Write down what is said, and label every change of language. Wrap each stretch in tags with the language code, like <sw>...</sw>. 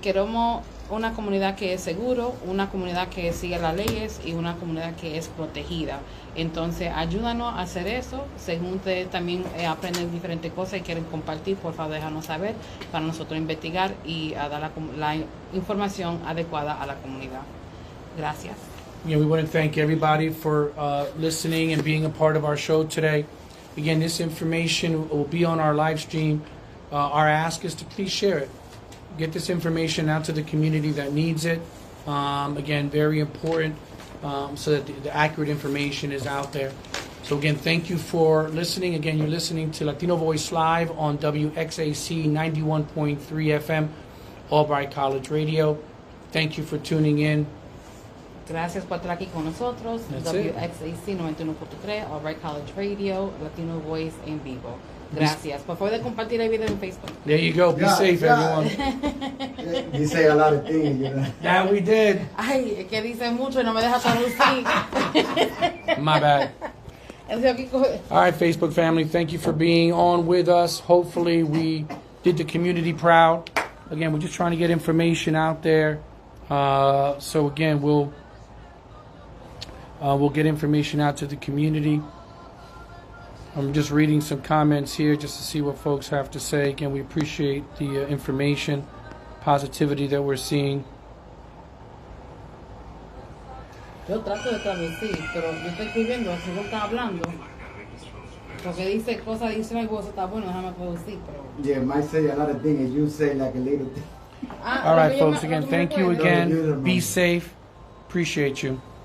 <es>Queremos una comunidad que es seguro, una comunidad que sigue las leyes y una comunidad que es protegida. Entonces, ayúdanos a hacer eso. Según ustedes también aprenden diferentes cosas y quieren compartir, por favor, déjanos saber para nosotros investigar y a dar la información adecuada a la comunidad. Gracias.</es> <en>Yeah, we want to thank everybody for listening and being a part of our show today. Again, this information will be on our live stream. Our ask is to please share it. Get this information out to the community that needs it. Again, very important, so that the accurate information is out there. So again, thank you for listening. Again, you're listening to Latino Voice Live on WXAC 91.3 FM, Albright College Radio. Thank you for tuning in.</en> <es>Gracias por estar aquí con nosotros.</es> <en>That's it.</en> <es>WXAC 91.3, Albright College Radio, Latino Voice en vivo. Gracias. Por favor, de compartir el video en Facebook.</es> <en>There you go. Be Yeah, safe, yeah. everyone. You say a lot of things, you know. Yeah, we did.</en> <es>Ay, es que dice mucho y no me deja traducir.</es> <en>My bad. All right, Facebook family, thank you for being on with us. Hopefully, we did the community proud. Again, we're just trying to get information out there. So again, we'll get information out to the community. I'm just reading some comments here just to see what folks have to say. Again, we appreciate the information, positivity that we're seeing.</en> <es>Yo trato de traducir, pero yo estoy escribiendo, así vos estás hablando. Porque dice cosas, dice, ay, vos está bueno, déjame traducir, pero...</es> <en>Yeah, might say a lot of things, and you say like a little thing. All right, folks, again, thank you again. Be safe. Appreciate you.</en>